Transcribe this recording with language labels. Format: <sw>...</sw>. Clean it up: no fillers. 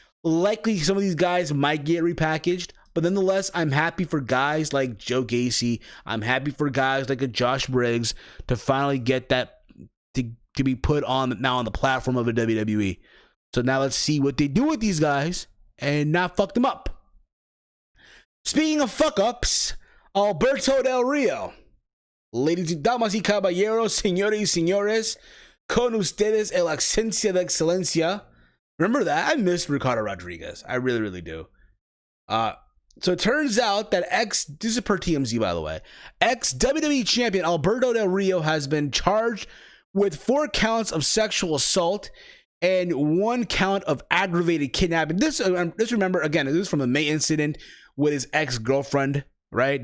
<en>Likely some of these guys might get repackaged, but nonetheless, I'm happy for guys like Joe Gacy. I'm happy for guys like a Josh Briggs to finally get that to be put on now on the platform of a WWE. So now let's see what they do with these guys and not fuck them up. Speaking of fuck ups, Alberto Del Rio.</en> <es>Ladies y damas y caballeros, señores y señores, con ustedes el ausencia de excelencia.</es> <en>Remember that? I miss Ricardo Rodriguez. I really, really do. So it turns out that this is per TMZ, by the way, ex-WWE champion Alberto Del Rio has been charged with 4 counts of sexual assault and 1 count of aggravated kidnapping. This remember, again, this is from a May incident with his ex-girlfriend, right?</en>